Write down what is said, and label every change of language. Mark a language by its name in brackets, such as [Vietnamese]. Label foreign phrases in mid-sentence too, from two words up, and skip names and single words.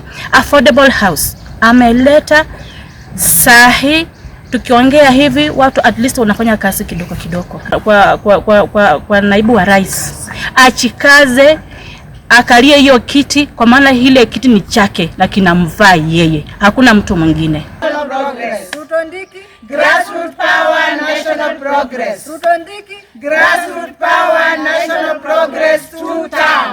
[English] Affordable house [Swahili] ameleta sahi. Tukiongea hivi watu [English] at least [Swahili] wanafanya kazi kidogo. Kwa naibu wa rais achikaze, akalie hiyo kiti, kwa maana ile kiti ni chake na kinamvaa yeye, hakuna mtu mwingine. [English] Ruto Ndiki, grassroots power, national progress. Ruto Ndiki, grassroots power, national progress, 2 term.